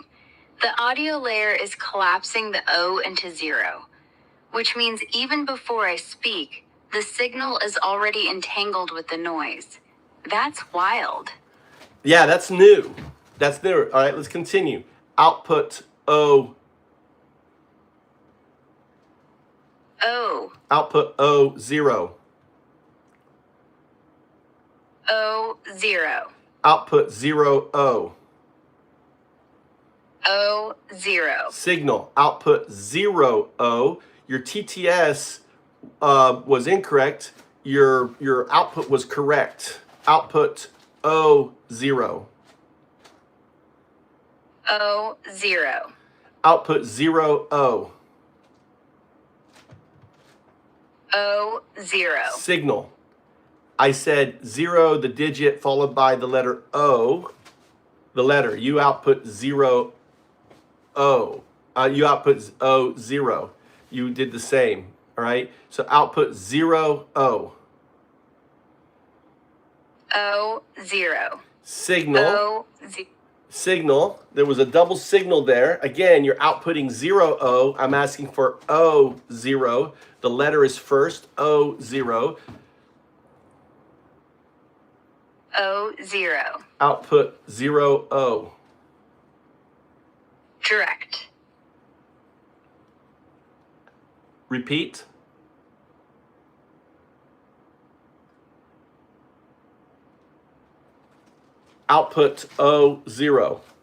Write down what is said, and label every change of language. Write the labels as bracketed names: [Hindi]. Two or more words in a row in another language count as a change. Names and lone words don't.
[English] The audio layer is collapsing the O into 0, which means even before I speak, the signal is already entangled with the noise. That's wild. Yeah, that's new. That's new. All right, let's continue. Output O. O. Output O, 0. O. 0. Output 0, O. O. 0. Signal. Output 0, O. Your TTS was incorrect. Your output was correct. Output O, 0. O. 0. Output 0, O. O. 0. Signal. I said 0, the digit, followed by the letter O. The letter. You output 0, O. You output O, 0. You did the same. All right? So output 0, O. O, 0. Signal. O, Signal. There was a double signal there. Again, you're outputting 0, O. I'm asking for O, 0. The letter is first. O, 0. O, 0. Output 0, O. Direct. Repeat. Output O, 0.